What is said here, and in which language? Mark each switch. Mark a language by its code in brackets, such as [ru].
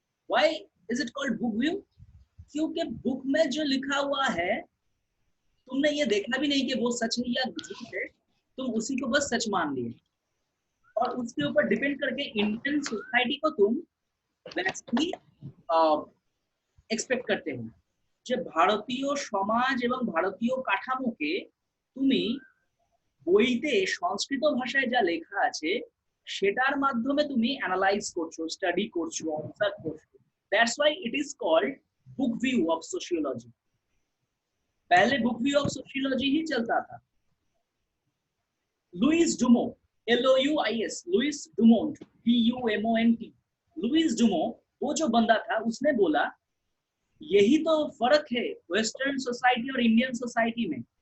[en] Why is it called book view? [hi] क्योंकि book में जो लिखा हुआ है तुमने ये देखा भी नहीं कि वो सच है या झूठ है, तुम उसी को बस सच मान लिए, और उसके ऊपर डिपेंड करके इंडियन सोसाइटी को तुम वैसे ही एक्सपेक्ट करते हो। [bn] যে ভারতীয় সমাজ এবং ভারতীয় কাঠামোকে তুমি বইতে সংস্কৃত ভাষায় যা লেখা আছে সেটার মাধ্যমে তুমি অ্যানালাইজ করছো, স্টাডি করছো, অবজার্ভ করছো। [en] That's why it is called book view of sociology. [hi] पहले बुक व्यू ऑफ सोशियोलॉजी ही चलता था। Louis डुमो, LOUIS, Louis Dumont, DUMONT, Louis डुमो, वो जो बंदा था उसने बोला यही तो फर्क है वेस्टर्न सोसाइटी और इंडियन सोसाइटी में।